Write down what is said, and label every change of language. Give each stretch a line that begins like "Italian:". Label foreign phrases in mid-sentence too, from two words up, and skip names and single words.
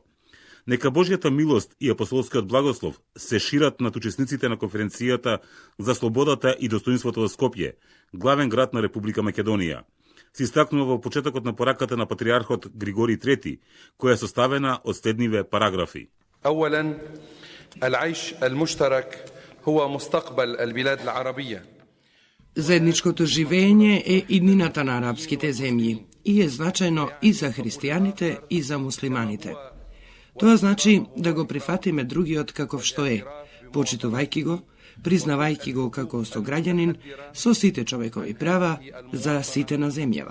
Macedonian: Нека Божјата милост и апостолскиот благослов се шират над учесниците на конференцијата за слободата и достоинството во Скопје, главен град на Република Македонија. Се истакнува во почетокот на пораката на патриархот Григорий III, која е составена од следниве параграфи.
Arabic: أولاً العيش المشترك هو مستقبل البلاد العربية.
Macedonian: Заедничкото живење е иднината на арапските земји и е значајно и за христијаните и за муслиманите. Тоа значи да го прифатиме другиот каков што е, почитувајќи го, признавајќи го како сограѓанин со сите човекови права за сите на земјава.